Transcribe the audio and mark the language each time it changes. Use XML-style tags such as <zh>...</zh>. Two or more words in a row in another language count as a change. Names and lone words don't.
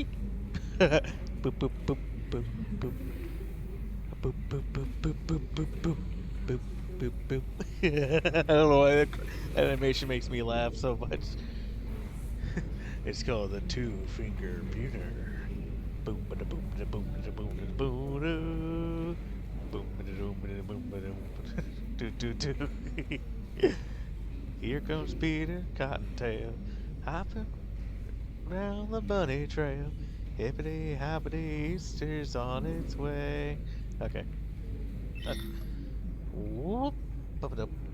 <en>Boop boop boop boop boop. Boop boop boop boop boop boop boop. Boop boop boop. I don't know why that animation makes me laugh so much. It's called the two-finger buter. Boom ba da boom ba da boom ba da boom ba da boom da. Boom ba da boom ba da boom ba da. Do do do. Here comes Peter Cottontail, hopping round the bunny trail. Hippity hoppity, Easter's on its way. Okay. Whoop. Up.</en>